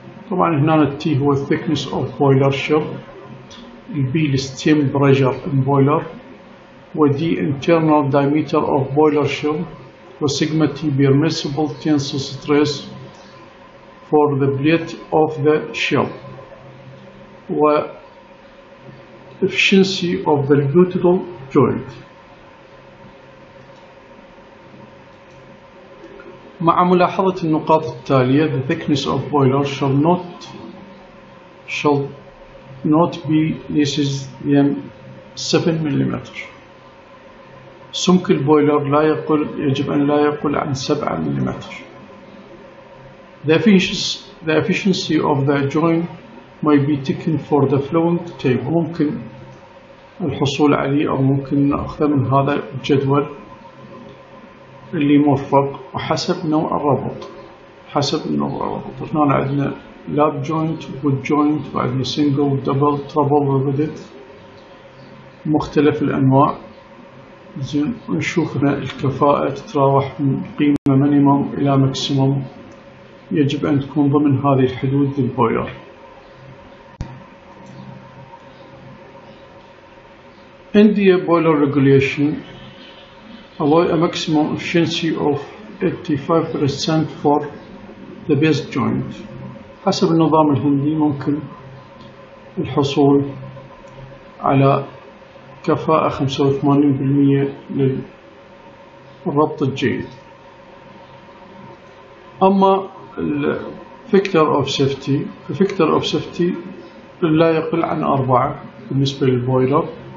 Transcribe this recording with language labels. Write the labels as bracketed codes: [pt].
[ar] طبعا هنا التي هو [en] thickness of boiler shell، البي steam pressure in boiler، ودي internal diameter of boiler shell، [ar] وسيجما تي [en] permissible tensile stress for the plate of the shell، و efficiency of the unitedal joint. [ar] مع ملاحظة النقاط التالية: [en] the thickness of boiler shall not be less than 7 ملم. [ar] سمك البويلر يجب أن لا يقل عن 7 ملم. [en] The efficiency of the joint may be taken for the following table. [ar] ممكن الحصول عليه أو ممكن نأخذه من هذا الجدول. اللي مرفق وحسب نوع الربط. هنا عندنا لاب جوينت وبوت جوينت، وعندنا سنجل ودبل ترابل ريفيتد مختلف الأنواع. زين، ونشوف هنا الكفاءة تتراوح من قيمة مينيموم إلى ماكسيموم، يجب أن تكون ضمن هذه الحدود للبويلر. [en] India boiler regulation allow a maximum efficiency of 85% for the base joint. [ar] حسب النظام الهندي ممكن الحصول على كفاءة 85% للربط الجيد. أما الفاكتور اوف سيفتي، ففاكتور اوف سيفتي لا يقل عن 4 بالنسبة للبويلر.